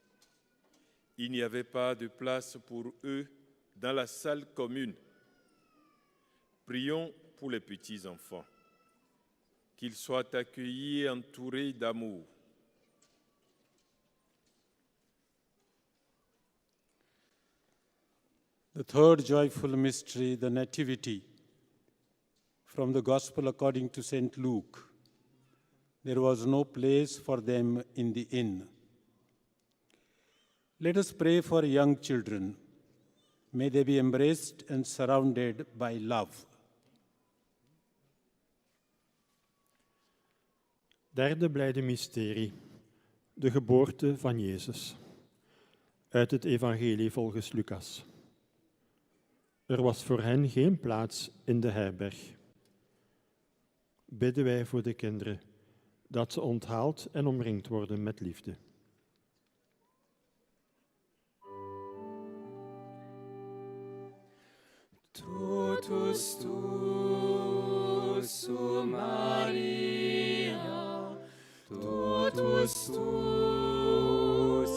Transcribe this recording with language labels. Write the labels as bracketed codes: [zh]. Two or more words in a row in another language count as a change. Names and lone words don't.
[fr] Il n'y avait pas de place pour eux dans la salle commune. Prions pour les petits-enfants, qu'ils soient accueillis et entourés d'amour. [en] The third joyful mystery, the Nativity. From the Gospel according to St. Luke. There was no place for them in the inn. Let us pray for young children. May they be embraced and surrounded by love. [nl] Derde blijde mysterie, de geboorte van Jezus. Uit het evangelie volgens Lucas. Er was voor hen geen plaats in de herberg. Bidden wij voor de kinderen, dat ze onthaald en omringd worden met liefde. [la] Totus tu su Maria, totus tu